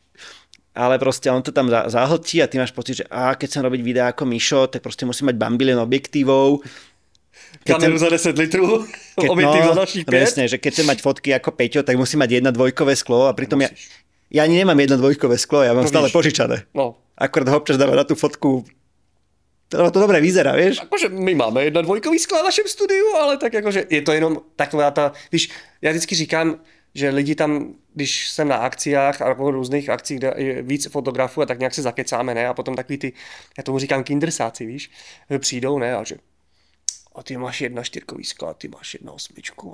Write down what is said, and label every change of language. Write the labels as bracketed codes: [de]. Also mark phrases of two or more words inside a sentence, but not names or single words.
[sk] Ale proste on to tam zahltí a ty máš pocit, že keď chcem robiť videá ako Mišo, tak proste musím mať bambilion objektívov. Kameru za 10 litrov, objektív za dalších 5. Presne, že keď chcem mať fotky ako Peťo, tak musím mať 1/2 sklo a pritom ja ani nemám 1/2 sklo, ja mám stále požičané. No. Akorát ho občas dáva na tú fotku. To dobre vyzerá, vieš? Akože my máme 1/2 sklo [cs] v našem studiu, ale tak akože je to jenom taková ta, víš, já vždycky říkám, že lidi tam, když jsem na akciách a různých akcích, kde je víc fotografů a tak nějak se zakecáme, ne? A potom takový ty, já tomu říkám kindersáci, víš, přijdou, ne? A že a ty máš 1/4 sklo a ty máš 1/8.